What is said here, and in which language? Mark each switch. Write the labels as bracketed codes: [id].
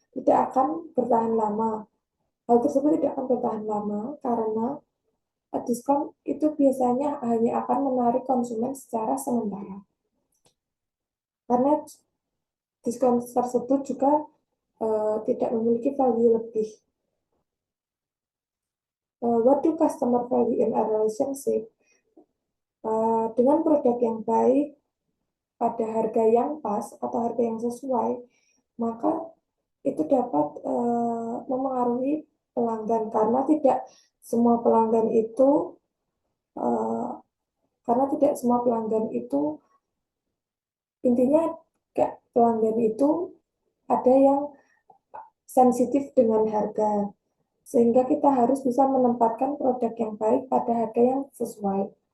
[id] Tidak akan bertahan lama. Hal tersebut tidak akan bertahan lama karena Diskon itu biasanya hanya akan menarik konsumen secara sementara. Karena diskon tersebut juga tidak memiliki value lebih. [en] What do customer value in a relationship? [id] Dengan produk yang baik pada harga yang pas atau harga yang sesuai, maka itu dapat memengaruhi pelanggan karena tidak semua pelanggan itu uh, karena tidak semua pelanggan itu intinya kayak pelanggan itu ada yang sensitif dengan harga sehingga kita harus bisa menempatkan produk yang baik pada harga yang sesuai.